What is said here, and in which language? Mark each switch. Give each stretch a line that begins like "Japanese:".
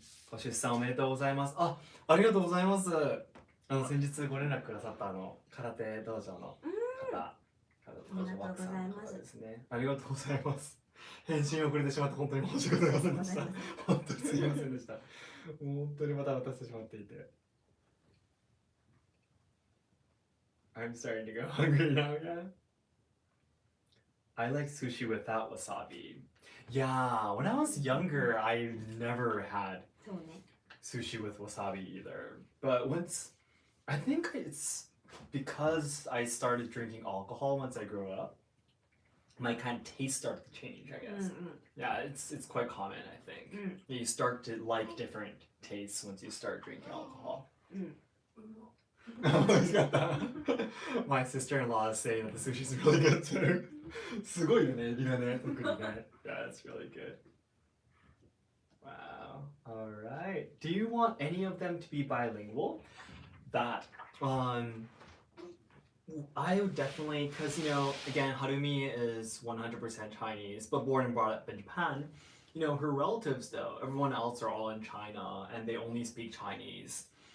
Japanese: ご出産おめでとうございます。ありがとうございます。先日ご連絡くださった空手道場の方、空手道場枠さんの方ですね。ありがとうございます。返信遅れてしまって本当に申し訳ございませんでした。本当にすみませんでした。本当にまた渡してしまっていて。
English: I'm starting to go hungry now again. I like sushi without wasabi. Yeah, when I was younger, I never had
Japanese: そうね。
English: sushi with wasabi either. But I think it's because I started drinking alcohol once I grew up. My kind of taste started to change, I guess. Yeah, it's quite common, I think. You start to like different tastes once you start drinking alcohol. He's got that. My sister-in-law is saying that the sushi's really good too.
Japanese: すごいよね、エビがね、特にね。
English: Yeah, it's really good. Wow. All right. Do you want any of them to be bilingual? That I would definitely, because again, Harumi is 100% Chinese, but born and brought up in Japan. Her relatives though, everyone else are all in China, and they only speak Chinese.